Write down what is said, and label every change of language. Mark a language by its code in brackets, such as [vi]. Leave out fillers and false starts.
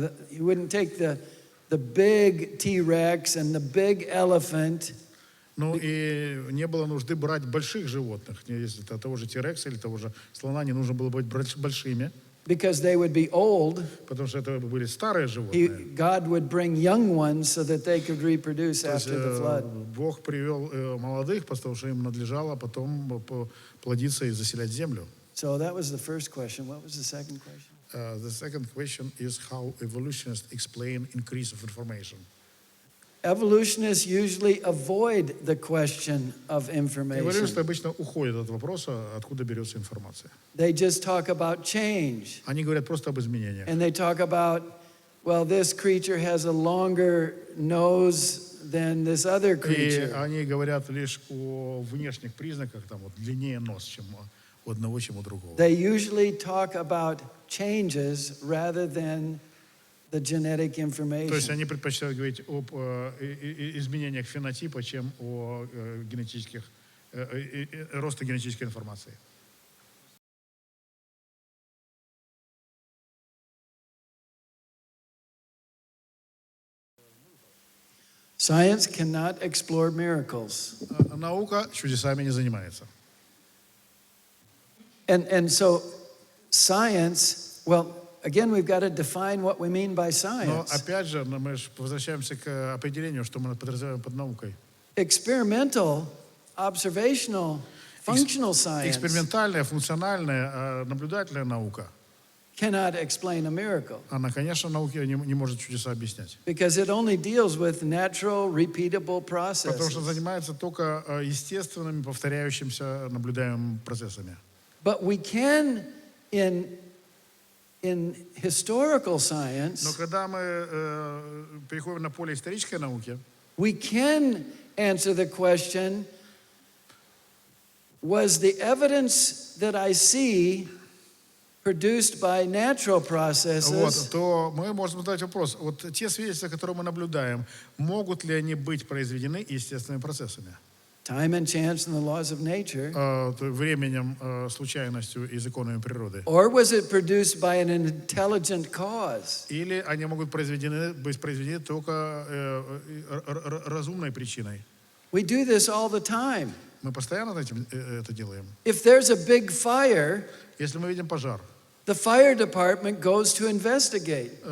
[en] He wouldn't take the big T-Rex and the big elephant. [ru] Ну и не было нужды брать больших животных. Если это того же T-Rex или того же слона, не нужно было быть большими. [en] Because they would be old. [ru] Потому что это были старые животные. [en] God would bring young ones so that they could reproduce [ru] То есть, [en] after the flood. [ru] Бог привел молодых, потому что им надлежало потом плодиться и заселять землю. [en] So that was the first question. What was the second question? The second question is how evolutionists explain increase of information. Evolutionists usually avoid the question of information. [ru] Эволюционисты обычно уходят от вопроса, откуда берется информация. [en] They just talk about change. [ru] Они говорят просто об изменениях. [en] And they talk about, well, this creature has a longer nose than this other [ru] И [en] creature. [ru] они говорят лишь о внешних признаках, там вот длиннее нос, чем у одного, чем у другого. [en] They usually talk about changes rather than the genetic [ru] То есть [en] information. [ru] они предпочитают говорить об изменениях фенотипа, чем о генетических, росте генетической информации. [en] Science cannot explore miracles. [ru] Наука чудесами не занимается. [en] And so science, well, again, we've got to define what we mean by [ru] Но [en] science. [ru] опять же, мы возвращаемся к определению, что мы подразумеваем под наукой. [en] Experimental, observational, functional science [ru] Экспериментальная, функциональная, наблюдательная наука. [en] cannot explain a miracle [ru] Она, конечно, науке не может чудеса объяснять. [en] because it only deals with natural, repeatable [ru] Потому что [en] processes. [ru] занимается только естественными, повторяющимися, наблюдаемыми процессами. [en] But we can, in historical [ru] Но [en] science, [ru] когда мы переходим на поле исторической науки, [en] we can answer the question, was the evidence that I see produced by natural processes, [ru] то мы можем задать вопрос. Вот те свидетельства, которые мы наблюдаем, могут ли они быть произведены естественными процессами? [en] time and chance and the laws of nature, [ru] Временем, случайностью и законами природы. [en] or was it produced by an intelligent cause? [ru] Или они могут быть произведены только разумной причиной. [en] We do this all the time. [ru] Мы постоянно это делаем. [en] If there's a big fire, [ru] Если мы видим пожар, [en] the fire department goes to investigate.